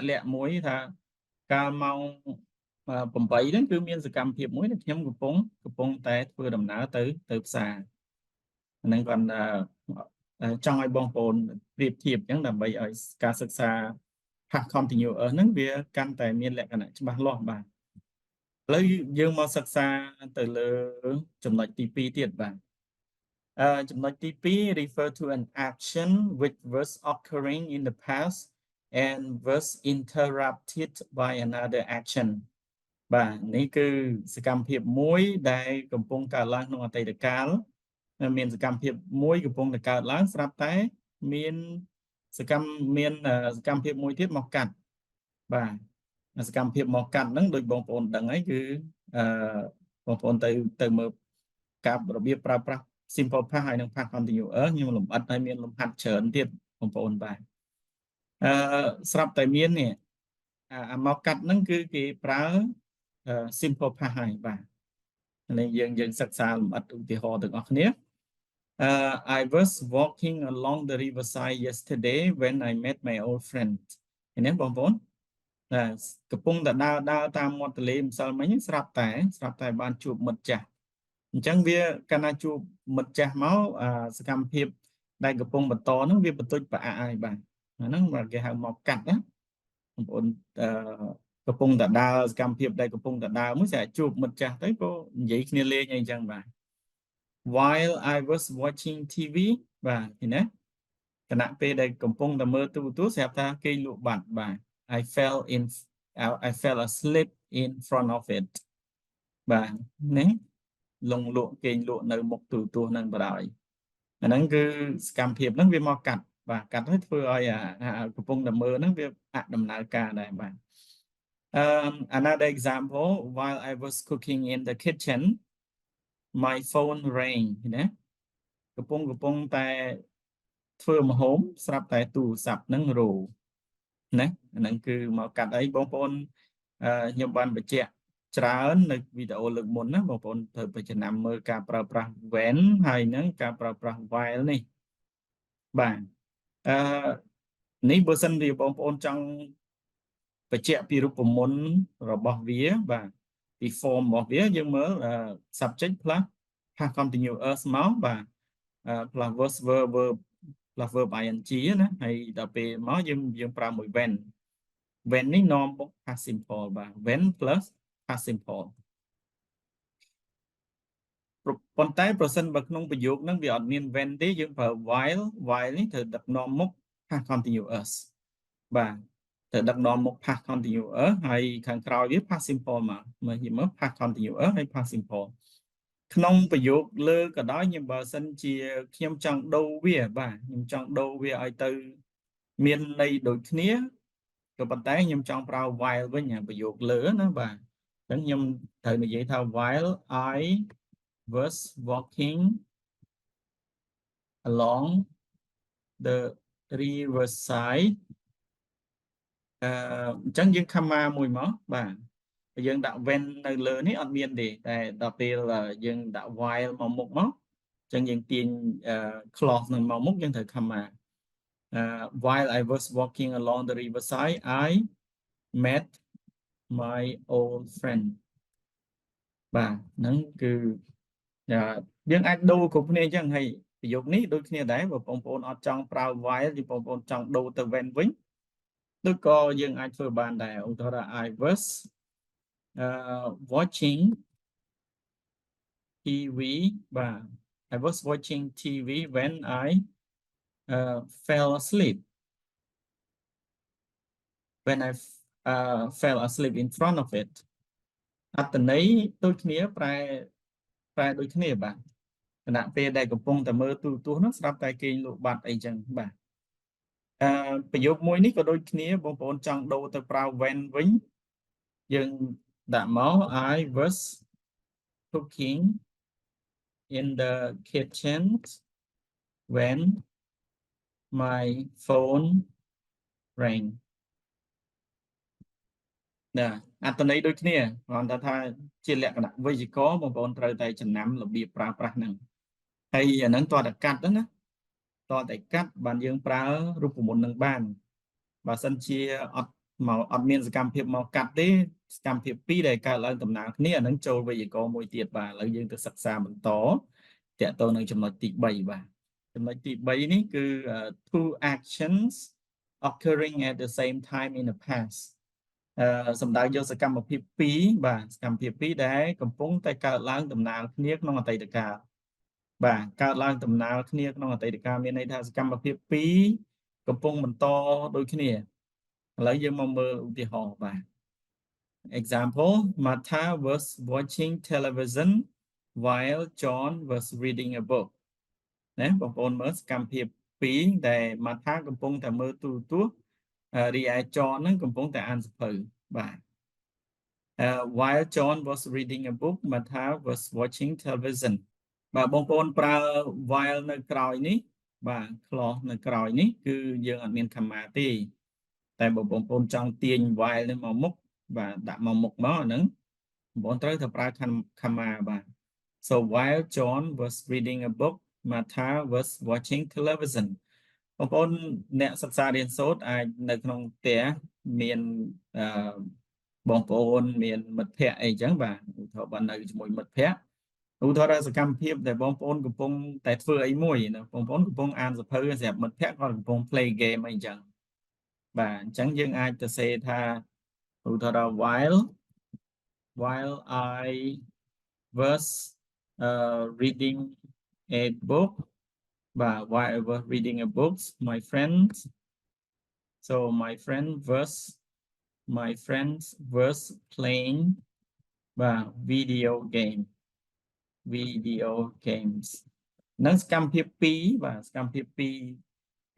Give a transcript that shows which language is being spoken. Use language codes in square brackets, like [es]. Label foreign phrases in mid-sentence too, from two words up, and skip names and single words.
[km] លាក់មួយថាកាលម៉ោង8ហ្នឹងគឺមានសកម្មភាពមួយដែលខ្ញុំកំពុងតែធ្វើដំណើរទៅផ្សារអាហ្នឹងគាត់ចង់ឲ្យបងប្អូនប្រៀបធៀបអញ្ចឹងដើម្បីឲ្យការសិក្សា [en] past continuous [km] ហ្នឹងវាកាន់តែមានលក្ខណៈច្បាស់លាស់បាទឥ ឡូវយើងមកសិក្សាទៅលើចំណុចទី2ទៀតបាទចំណុចទី2 [en] refer to an action which was occurring in the past and was interrupted by another action [km] បាទនេះគឺសកម្មភាពមួយដែលកំពុងកើតឡើងក្នុងអតីតកាលមានសកម្មភាពមួយកំពុងតែកើតឡើងស្រាប់តែមានសកម្មភាពមួយទៀតមកកាត់បាទស កម្មភាពមកកាត់ហ្នឹងដូចបងប្អូនដឹងហើយគឺបងប្អូនទៅមើលការរបៀបប្រើប្រាស់ [en] simple past [km] ហើយនិង [en] past continuous [km] ខ្ញុំលម្អិតឲ្យមានលំហាត់ច្រើនទៀតបងប្អូនបាទស្រាប់តែមាននេះមកកាត់ហ្នឹងគឺ គេប្រើ [en] simple past [km] ហើយបាទនេះយើងសិក្សាលម្អិតឧទាហរណ៍ទាំងអស់គ្នា [en] I was walking along the riverside yesterday when I met my old friend [km] ឃើញទេបងប្អូន កំពុងតែដើរតាមមាត់ទន្លេម្សិលមិញស្រាប់តែបានជួបមិត្តចាស់អញ្ចឹងវាកាលណាជួបមិ ត្តចាស់មកសកម្មភាពដែលកំពុងបន្តហ្នឹងវាបន្ទុចប្រអាក់ហើយបាទហ្នឹងគេហៅមកកាត់ណាបងប្អូនកំពុងតែដើរសកម្មភាពដែលកំពុងតែដើរមួយស្អាតជួបមិត្តចាស់ទៅក៏និយាយគ្នាលេងអីចឹងបាទ [en] while I was watching TV [km] បាទឃើញណាគណៈពេលដែលកំពុងតែមើលទូរទស្សន៍ស្រាប់ថាគេលក់បាត់បាទ [en] I fell asleep in front of it [km] បាទនេះលងលក់គេលក់នៅមុខទូរទស្សន៍ហ្នឹងបណ្ដោយអាហ្នឹងគឺសកម្មភាពហ្នឹងវាមកកាត់បាទកាត់ហើយធ្វើឲ្យកំពុងតែមើល ហ្នឹងវាអដំណើរការដែរបាទ [en] another example while I was cooking in the kitchen my phone rang [km] ណាកំពុងតែធ្វើម្ហូបស្រាប់តែទូរស័ ព្ទហ្នឹងរោណាអាហ្នឹងគឺមកកាត់អីបងប្អូនខ្ញុំបានបញ្ជាក់ច្រើននៅវីដេអូលើកមុនណា បងប្អូនត្រូវទៅចំណាំមើលការប្រើប្រាស់ when ហើយនឹងការប្រើប្រាស់ while នេះបាទនេះបើសិនជាបងប្អូនចង់បញ្ជាក់ពីរូបមន្តរបស់វាបាទពី form របស់វាយើងមើល [en] subject plus past continuous [km] មកបាទ [en] plus verb plus verb ing [km] ណាហើយដល់ពេលមកយើងប្រើមួយ when នេះនាំមក [en] past simple [km] បាទ [en] when plus past simple [km] ប៉ុន្តែប្រសិនបើក្នុងប្រយោគហ្នឹងវាអត់មាន when ទេយើងប្រើ while នេះត្រូវដឹកនាំមុខ [en] past continuous [km] បាទត្រូវដឹកនាំមុខ [en] past continuous [km] ហើយខាងក្រោយវា [en] past simple [km] មកមើល [en] past continuous [km] ហើយ [en] past simple [km] ក្នុងប្រយោគលើក៏ដោយខ្ញុំបើសិនជាខ្ញុំចង់ដូរវាបាទខ្ញុំចង់ដូរវាឲ្យទៅមានន័យដូចគ្នាក៏ប៉ុន្តែខ្ញុំចង់ប្រើ while វិញប្រយោគលើណាបាទអញ្ចឹងខ្ញុំត្រូវនិយាយថា [en] while I was walking along the riverside [km] អញ្ចឹងយើង comma មួយមកបាទយើងដាក់ when នៅលើនេះអត់មានទេតែដល់ពេលយើងដាក់ while មកមុខមកអញ្ចឹងយើងទាញ clause នឹងមកមុខយើងត្រូវ comma [en] while I was walking along the riverside [km] I met my old friend បាទហ្នឹងគឺយើងអាចដូរគ្រប់គ្នាអញ្ចឹងហើយប្រយោគនេះដូចគ្នាដែរបើបងប្អូនអត់ចង់ប្រើ while thìបងប្អូនចង់ដូរទៅ when វិញឬក៏យើងអាចធ្វើបានដែរឧទាហរណ៍ [en] I was watching TV [km] បាទ [en] I was watching TV when I fell asleep when I fell asleep in front of it [km] អត្ថន័យដូចគ្នាប្រែដូច គ្នាបាទគណៈពេលដែលកំពុងតែមើលទូរទស្សន៍នោះស្រាប់តែគេលក់បាត់អីចឹងបាទប្រយោគមួយនេះក៏ដូចគ្នាបងប្អូនចង់ដូរទៅប្រើ when វិញយើងដាក់មក [en] I was cooking in the kitchen when my phone rang [km] ណាអត្ថន័យដូចគ្នាគាត់ថាជាលក្ខណៈវេយ្យាករណ៍បងប្អូនត្រូវតែចំណាំរបៀបប្រើប្រាស់ហ្នឹងហើយអាហ្នឹងតើតែកាត់ណាតើតែកា ត់បានយើងប្រើរូបមន្តនឹងបានបើសិនជាអត់មានសកម្មភាពមកកាត់ទេសកម្មភាពពីរដែលកើតឡើងដំណើរគ្នាអាហ្នឹងចូលវេយ្យាករណ៍មួយទៀតបាទឥឡូវយើងទៅសិក្សាបន្តតទៅនឹងចំណុចទី3បាទចំណុចទី3នេះគឺ [en] two actions occurring at the same time in the past [km] សំដៅយកសកម្មភាព2បាទសកម្មភាព2ដែលកំពុងតែកើតឡើងដំណើរគ្នាក្នុងអតីតកាលបាទកើត ឡើងដំណើរគ្នាក្នុងអតីតកាលមានន័យថាសកម្មភាព2កំពុងបន្តដូចគ្នាឥឡូវយើងមកមើលឧទាហរណ៍បាទ [en] example Martha was watching television while John was reading a book [km] ណាបងប្អូនមើលសកម្មភាព2ដែល Martha កំពុងតែ មើលទូរទស្សន៍រីឯ John ហ្នឹងកំពុងតែអានសៀវភៅបាទ [en] while John was reading a book Martha was watching television [km] បាទបងប្អូនប្រើ while នៅក្រោយនេះបាទ clause នៅក្រោយនេះគឺ យើងអត់មាន comma ទេតែបើបងប្អូនចង់ទាញ while នេះមកមុខបាទដាក់មកមុខមកហ្នឹងបងប្អូនត្រូវតែប្រើ comma បាទ [en] so while John was reading a book Martha was watching television [km] បងប្អូនអ្នកសិក្សារៀនសូត្រអាចនៅក្នុងផ្ទះមានបង ប្អូនមានមិត្តភ័ក្តិអីចឹងបាទឧទាហរណ៍បើនៅជាមួយមិត្តភ័ក្តិឧទាហរណ៍សកម្មភាពដែលបងប្អូនកំពុងតែធ្វើអីមួយបងប្អូនកំពុងអានសៀវភៅសម្រាប់មិត្តភ័ក្តិគាត់កំពុង [en] play game [km] អីចឹងបាទអញ្ចឹងយើងអាចទៅសេថាឧទាហរណ៍ [en] while I was reading a book [km] បាទ [en] while I was reading a book my friends was playing [km] បាទ [en] video games [km] នឹងសកម្មភាព2បាទសកម្មភាព2